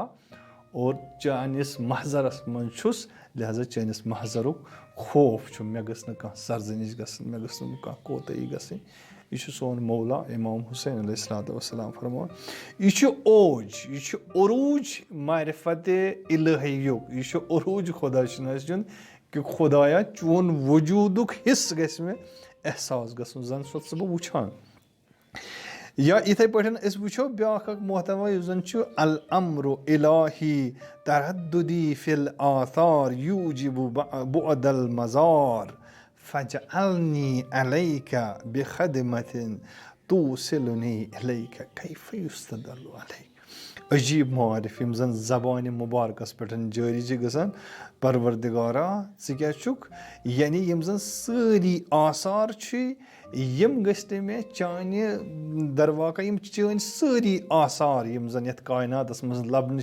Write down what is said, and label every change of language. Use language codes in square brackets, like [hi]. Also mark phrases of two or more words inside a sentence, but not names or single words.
[ks] اور چٲنِس محضرس منٛز چھُس لہذا چٲنِس محضرُک خوف چھُ مےٚ گٔژھ نہٕ کانٛہہ سرزنِش گژھٕنۍ مےٚ گٔژھ نہٕ کانٛہہ کوتٲہی گژھٕنۍ یہِ چھُ سون مولا امام حُسین [ar] علیہ الصلوۃ والسلام [ks] فرماوان یہِ چھُ اوج یہِ چھُ عروٗج معرفت الہیُک یہِ چھُ عروٗج خۄدا شِناسی ہُنٛد کہِ خۄدایا چون وجوٗدُک حِصہٕ گژھِ مےٚ احساس گژھُن زن چھُس بہٕ وٕچھان یا یِتھٕے پٲٹھۍ أسۍ وٕچھو بیٛاکھ اکھ محتوا یُس زن چھُ [ar] الامرُ الٰہی تردُدی فی الآثار یوٗجِبُ بُعد المزار فجعلنی علیکَ بخدمة توصلنی الیکَ کیف یستدل علیک [ks] عجیٖب معارف یِم زَن زبانہِ مُبارکَس پٮ۪ٹھ جٲری چھِ گژھان پروردِگارا ژٕ کیٛاہ چھُکھ یعنی یِم زَن سٲری آثار چھِ یِم گٔژھۍ نہٕ مےٚ چانہِ درواقع یِم چٲنۍ سٲری آثار یِم زَن یَتھ کایناتَس منٛز لَبنہٕ